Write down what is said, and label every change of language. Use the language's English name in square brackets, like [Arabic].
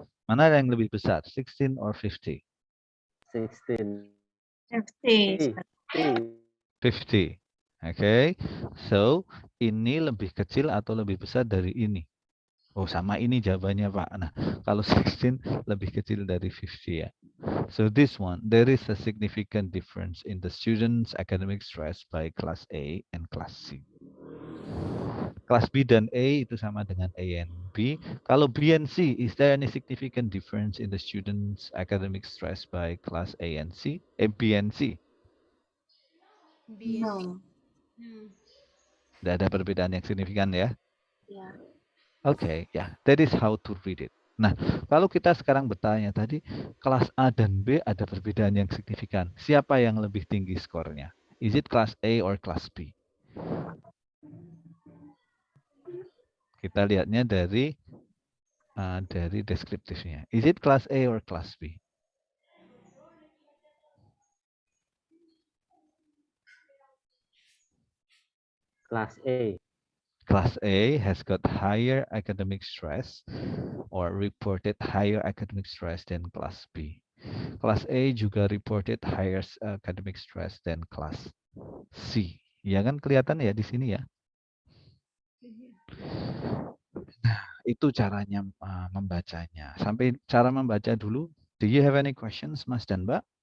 [Indonesian] Mana yang lebih besar, 16 or 50? 16. 50. 50. 50. Oke. So, ini lebih kecil atau lebih besar dari ini? Oh, sama ini jawabannya, Pak. Nah, kalau 16 lebih kecil dari 50 ya. [English] So this one, there is a significant difference in the students' academic stress by class A and class C. [Indonesian] Kelas B dan A itu sama dengan [English] A and B. Kalau B and C, is there any significant difference in the students' academic stress by class A and C? B and C. No. [Indonesian] Tidak ada perbedaan yang signifikan ya. [English] Yeah. Oke, ya, that is how to read it. [Indonesian] Nah, kalau kita sekarang bertanya tadi, kelas A dan B ada perbedaan yang signifikan. Siapa yang lebih tinggi skornya? [English] Is it class A or class B? [Indonesian] Kita lihatnya dari deskriptifnya. [English] Is it class A or class B? Class A. Class A has got higher academic stress or reported higher academic stress than class B. Class A juga reported higher academic stress than class C. [Indonesian] Ya kan kelihatan ya di sini ya. Nah, itu caranya membacanya. Sampai cara membaca dulu. [English] Do you have any questions, Mas dan Mbak?